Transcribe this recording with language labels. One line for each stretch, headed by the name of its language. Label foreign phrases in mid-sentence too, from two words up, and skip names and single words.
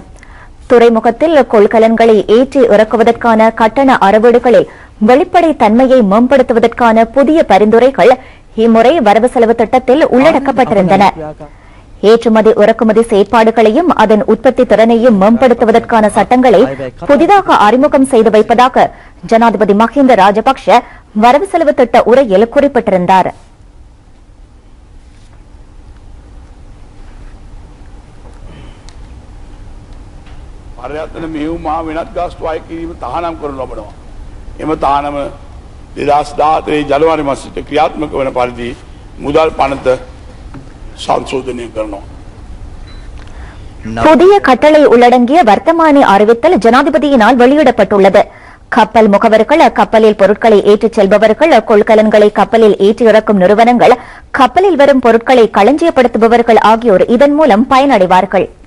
Tamil: துறைமுகத்தில் கொள்கலன்களை ஏற்றி இறக்குவதற்கான கட்டண அறவீடுகளில் வெளிப்படை தன்மையை மேம்படுத்துவதற்கான புதிய பரிந்துரைகள் இம்முறை வரவு செலவு திட்டத்தில் உள்ளடக்கப்பட்டிருந்தன. ஏற்றுமதி இறக்குமதி செயற்பாடுகளையும் அதன் உற்பத்தி திறனையும் மேம்படுத்துவதற்கான சட்டங்களை புதிதாக அறிமுகம் செய்து வைப்பதாக ஜனாதிபதி மஹிந்த ராஜபக்ஷ வரவு செலவு திட்ட உரையில் குறிப்பிட்டிருந்தார்.
Sinhala: පර්යාතන මෙහෙයුම් මහා වෙනත් ගාස්තු අය කිරීම තහනම් කරනු ලබනවා. එම තහනම 2014 ජනවාරි මාසයට ක්‍රියාත්මක වන පරිදි මුදල් පනත සංශෝධනය කරනවා.
Tamil: புதிய கட்டளை உள்ளடங்கிய வர்த்தமானி அறிவித்தல் ஜனாதிபதியினால் வெளியிடப்பட்டுள்ளது. கப்பல் முகவர்கள், கப்பலில் பொருட்களை ஏற்றிச் செல்பவர்கள், கொள்கலன்களை கப்பலில் ஏற்றி இறக்கும் நிறுவனங்கள், கப்பலில் வரும் பொருட்களை களஞ்சியப்படுத்துபவர்கள் ஆகியோர் இதன் மூலம் பயனடைவார்கள்.